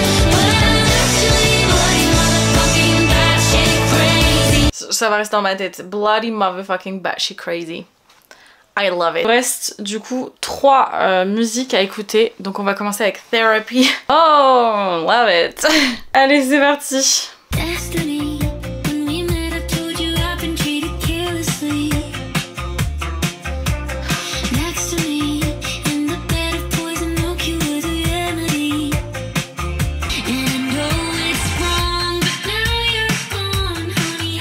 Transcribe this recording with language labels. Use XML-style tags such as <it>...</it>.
<en>But I'm actually bloody motherfucking batshit crazy.</en> <fr>Ça va rester dans ma tête.</fr> <en>Bloody motherfucking batshit crazy. I love it.</en> <fr>Il reste du coup 3 musiques à écouter. Donc on va commencer avec Therapy.</fr> <en>Oh, love it.</en> <fr>Allez, c'est parti.</fr> <en>Destiny, when we met, I told you I've been treated carelessly. Next to me, in the bed of poison oak, you were the remedy. And I know it's wrong, but now you're gone, honey.</en>